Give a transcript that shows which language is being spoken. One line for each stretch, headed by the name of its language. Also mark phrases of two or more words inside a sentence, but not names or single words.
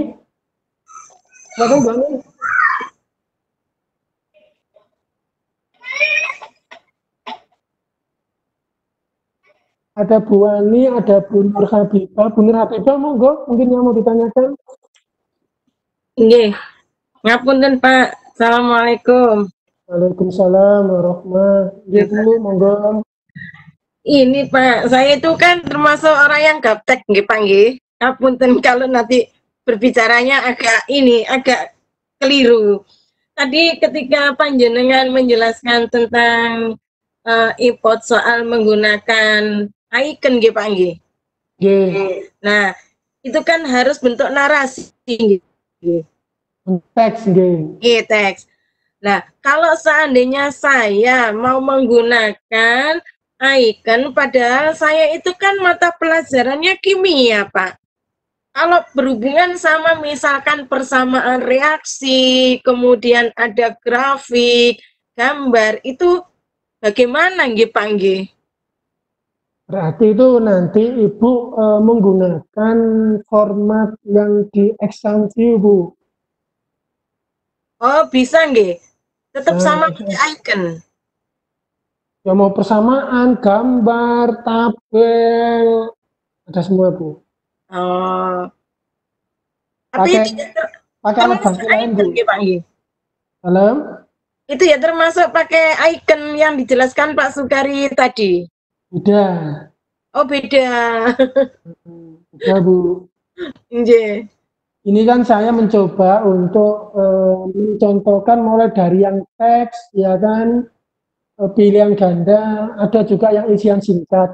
Indonesian: Silakan Bu Ani. Ada Bu Ani, ada Bu Nur Habibah. Bu Nur Habibah, monggo, mungkin yang mau ditanyakan.
Javanese: Nggih. Ngapunten Pak.
Arabic: Assalamualaikum. وعليكم السلام ورحمة الله وبركاته.
Indonesian: Monggo. Ini Pak, saya itu kan termasuk orang yang gaptek nggih Pak nggih. Ngapunten kalau nanti berbicaranya agak keliru. Tadi ketika panjenengan menjelaskan tentang import soal menggunakan icon nggih Pak nggih. Nah, itu kan harus bentuk narasi nggih. Teks nggih. Teks. Nah, kalau seandainya saya mau menggunakan icon, padahal saya itu kan mata pelajarannya kimia, Pak. Kalau berhubungan sama misalkan persamaan reaksi, kemudian ada grafik, gambar, itu bagaimana nggih Pak nggih? Berarti itu nanti Ibu menggunakan format yang di Examview, Bu. Oh, bisa nggih? Tetap Nah, sama pakai icon. ya mau persamaan, gambar, tabel, ada semua, Bu. Oh, tapi Pakai itu ya pakai alat termasuk bantu lain, Bu. icon nggih, Pak nggih? Dalam Itu ya termasuk pakai icon yang dijelaskan Pak Sukari tadi? udah, Oh, beda. udah, Bu. Nggih. Ini kan saya mencoba untuk mencontohkan mulai dari yang teks, ya kan, pilihan ganda, ada juga yang isian singkat.